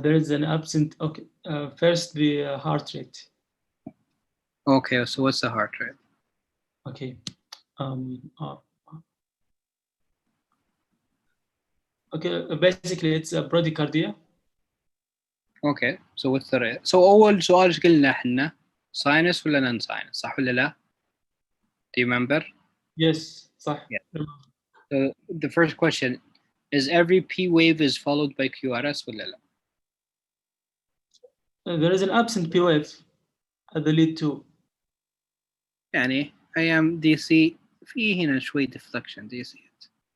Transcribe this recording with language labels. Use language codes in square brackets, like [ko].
[en] There is an absent. Okay. First, the heart rate. Okay, so what's the heart rate? Okay. Okay. Basically, it's a bradycardia. Okay, so what's the rate? [ar] So أول سؤال إيش قلنا إحنا؟ sinus ولا non sinus؟ صح ولا لا؟ [en] Do you remember? Yes. صح. Yeah. So the first question is every P wave is followed by QRS [ar] ولا لا؟ [en] There is an absent P wave at the lead 2. [ar] يعني أيام [en] DC [ar] في هنا شوي [en] deflection. Do you see it?